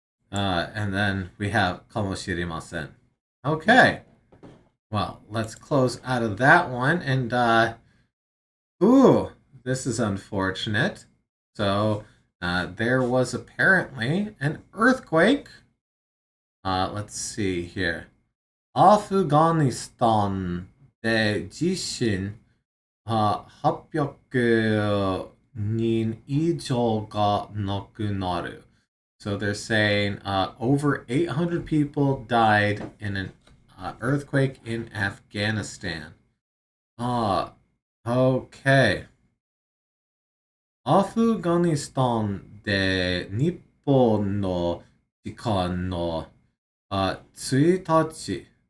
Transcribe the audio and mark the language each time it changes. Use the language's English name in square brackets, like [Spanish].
[English] And then we have kamoshirimasen. Okay. Well, let's close out of that one. And, this is unfortunate. So, there was apparently an earthquake. Let's see here. [Japanese] Afghanistan で地震、800人以上が亡くなる. [English] So they're saying over 800 people died in an earthquake in Afghanistan. Okay. [Japanese] アフガニスタンで日本の時間の1日.